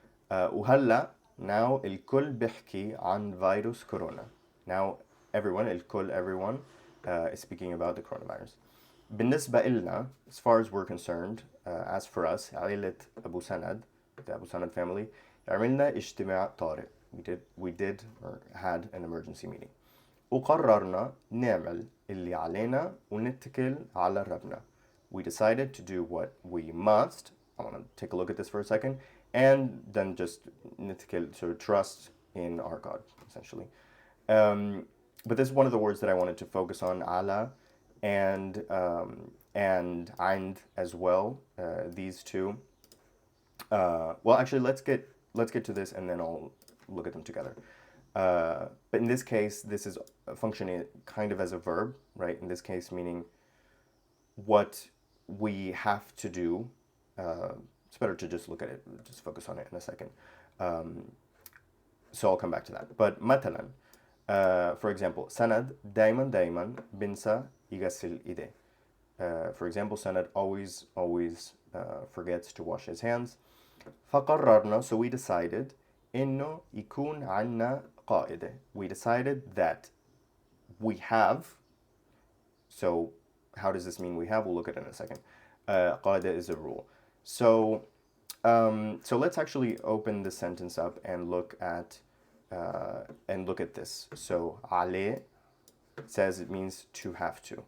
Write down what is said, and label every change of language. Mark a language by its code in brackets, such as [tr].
[ar] وهلا [en] now [ar] الكل بيحكي عن فيروس كورونا. [en] Now everyone, [ar] الكل, [en] everyone is speaking about the coronavirus. [ar] بالنسبة إلنا, [en] as far as we're concerned, as for us, [ar] عائلة أبو سند, [en] the Abu Sanad family, [ar] عملنا اجتماع طارئ. [en] We did or had an emergency meeting. [ar] وقررنا نعمل اللي علينا ونتكل على ربنا. [en] We decided to do what we must. I want to take a look at this for a second, and then just [ar] نتكل, [en] to trust in our God, essentially. But this is one of the words that I wanted to focus on, ala, and and as well. These two. Well, actually, let's get to this, and then I'll look at them together. But in this case, this is functioning kind of as a verb, right? In this case, meaning what we have to do. It's better to just look at it, just focus on it in a second. So I'll come back to that. [ar] But مثلا, [en] for example, [ar] Sanad دايما بنسى يغسل إيديه. [en] For example, Sanad always forgets to wash his hands. [ar] فقررنا, [en] so we decided [ar] إنه يكون عنا قائدة. [en] We decided that we have. So how does this mean we have? We'll look at it in a second. قائدة is a rule. So let's actually open the sentence up and look at this. So عليه says it means to have to.